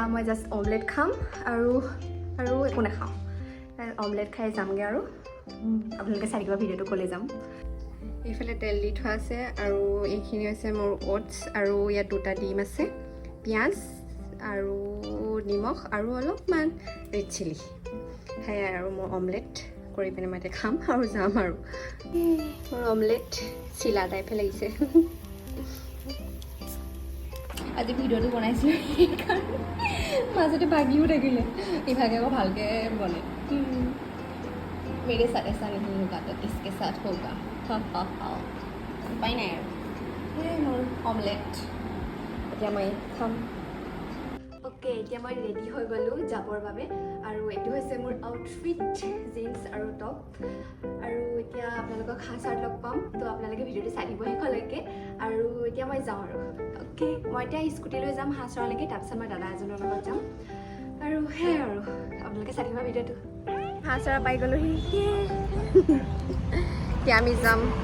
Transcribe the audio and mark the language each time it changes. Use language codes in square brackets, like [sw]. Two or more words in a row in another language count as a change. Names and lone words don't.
[as] মই জাষ্ট অমলেট খাম আৰু একো নাখাওঁ অমলেট খাই যামগৈ আৰু আপোনালোকে চাই থাকিব ভিডিঅ'টো ক'লে যাম এইফালে তেল দি থোৱা আছে আৰু এইখিনি হৈছে মোৰ অ'টছ আৰু ইয়াত 2টা ডিম আছে পিঁয়াজ আৰু নিমখ আৰু অলপমান [en] red chilli [as] সেয়াই আৰু মোৰ অমলেট কৰি পিনে মই এতিয়া খাম আৰু যাম আৰু মোৰ অমলেট চিলা টাইপে লাগিছে আজি ভিডিঅ'টো বনাইছিলোঁ সেইকাৰণে মাজতে ভাগিও থাকিলে ইভাগে আকৌ ভালকৈ বনে [hi] मेरे साथ ऐसा नहीं होगा तो किसके साथ होगा [as] উপায় নাই আৰু মোৰ অমলেট এতিয়া মই খাম অ'কে এতিয়া মই ৰেডি হৈ গ'লোঁ যাবৰ বাবে আৰু এইটো হৈছে মোৰ আউটফিট জিন্স আৰু টপ আৰু এতিয়া আপোনালোকক সাঁচাত লগ পাম তো আপোনালোকে ভিডিঅ'টো চাই দিব শেষলৈকে আৰু এতিয়া মই যাওঁ আৰু অ'কে মই এতিয়া স্কুটি লৈ যাম সাঁচৰলৈকে তাৰপিছত মই দাদা এজনৰ লগত যাম আৰু সেয়াই আৰু আপোনালোকে চাই দিব ভিডিঅ'টো হাঁচৰা পাই গ'লোহি এতিয়া আমি যাম